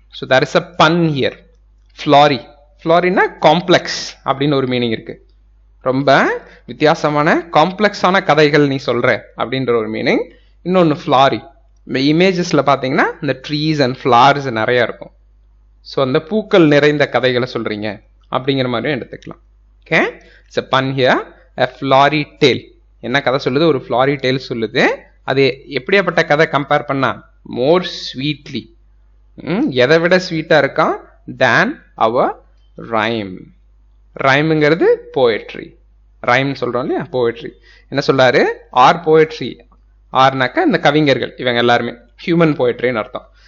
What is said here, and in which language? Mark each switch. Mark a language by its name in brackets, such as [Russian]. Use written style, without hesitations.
[English] So there is a pun here. Flowery, floweryனா complex [Tamil] அப்படின்னு ஒரு meaning இருக்கு. ரொம்ப வித்தியாசமான காம்ப்ளெக்ஸான கதைகள் நீ சொல்ற அப்படின்ற ஒரு மீனிங். இன்னொன்று ஃப்ளாரி, இந்த இமேஜஸ்ல பார்த்தீங்கன்னா இந்த [English] trees and flowers [Tamil] நிறைய இருக்கும். ஸோ அந்த பூக்கள் நிறைந்த கதைகளை சொல்றீங்க அப்படிங்கிற மாதிரியும் எடுத்துக்கலாம். [English] Okay, it's a pun here, a flowery tale. [Tamil] என்ன கதை சொல்லுது, ஒரு ஃப்ளாரி டேல் சொல்லுது. அது எப்படியாப்பட்ட கதை கம்பேர் பண்ணா, [English] more sweetly, [Tamil] எதை விட ஸ்வீட்டா இருக்கான், [English] Than our rhyme. [Tamil] ரைமுங்கிறது போயட்ரி, ரைம் சொல்றோம் இல்லையா, போயட்ரி. என்ன சொல்றாரு, ஆர் போயட்ரி, ஆர்னாக்க இந்த கவிஞர்கள் இவங்க எல்லாருமே ஹியூமன் போயட்ரின்னு அர்த்தம்.